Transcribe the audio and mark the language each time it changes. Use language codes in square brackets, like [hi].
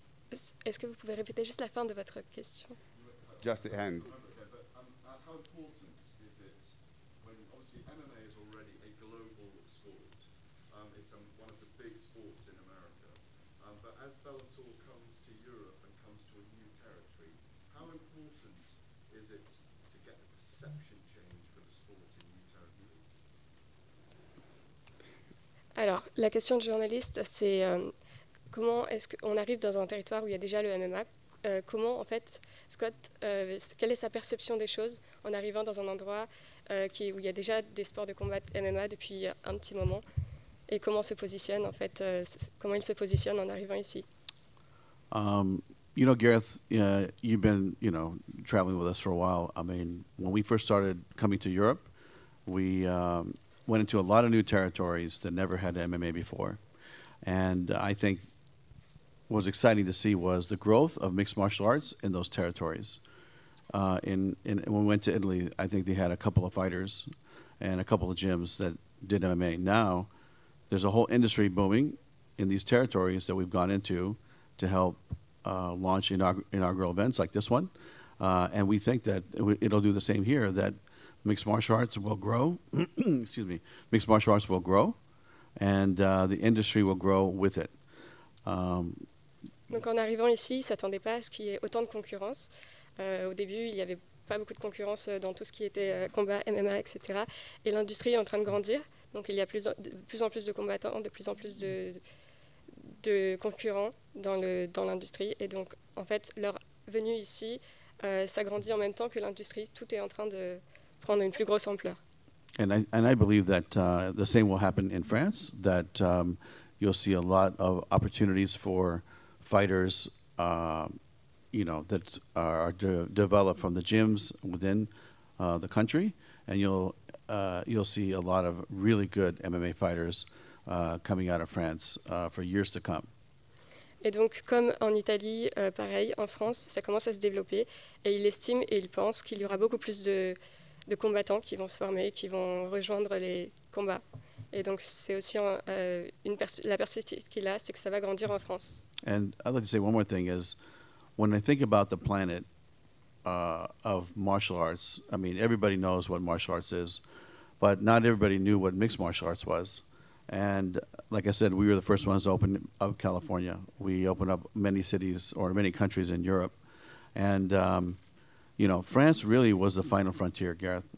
[fr] Est-ce que vous pouvez répéter juste la fin de votre question? [en] Just the end. How important is it when obviously MMA is already a global sport? It's one of the big sports in America. But as Bellator comes to Europe and comes to a new territory, how important is it to get the perception change for the sport in new territories? [fr] Alors, la question du journaliste, c'est comment est-ce qu'on arrive dans un territoire où il y a déjà le MMA? Comment, en fait, Scott, quelle est sa perception des choses en arrivant dans un endroit où il y a déjà des sports de combat MMA depuis un petit moment? Et comment se positionne, en fait, comment il se positionne en arrivant ici? [en] You know, Gareth, you've been, traveling with us for a while. I mean, when we first started coming to Europe, we went into a lot of new territories that never had MMA before. And I think what was exciting to see was the growth of mixed martial arts in those territories. When we went to Italy, I think they had a couple of fighters and a couple of gyms that did MMA. Now, there's a whole industry booming in these territories that we've gone into to help launch inaugural events like this one. And we think that it'll do the same here, that mixed martial arts will grow. Excuse me. Mixed martial arts will grow, and the industry will grow with it. [fr] Donc en arrivant ici, ils ne s'attendaient pas à ce qu'il y ait autant de concurrence. Au début, il n'y avait pas beaucoup de concurrence dans tout ce qui était combat, MMA, etc. Et l'industrie est en train de grandir. Donc il y a de plus en plus de combattants, de plus en plus de concurrents dans l'industrie. Et donc, en fait, leur venue ici, ça grandit en même temps que l'industrie. Tout est en train de prendre une plus grosse ampleur. [en] And I believe that the same will happen in France, that you'll see a lot of opportunities for fighters, that are developed from the gyms within the country, and you'll see a lot of really good MMA fighters coming out of France for years to come. [fr] Et donc, comme en Italie, pareil, en France, ça commence à se développer, et il estime et il pense qu'il y aura beaucoup plus de combattants qui vont se former, qui vont rejoindre les combats. Et donc, c'est aussi la perspective qu'il a, c'est que ça va grandir en France. [en] And I'd like to say one more thing is, when I think about the planet of martial arts, I mean, everybody knows what martial arts is, but not everybody knew what mixed martial arts was. And like I said, we were the first ones to open up California. We opened up many cities or many countries in Europe. And, France really was the final frontier, Gareth.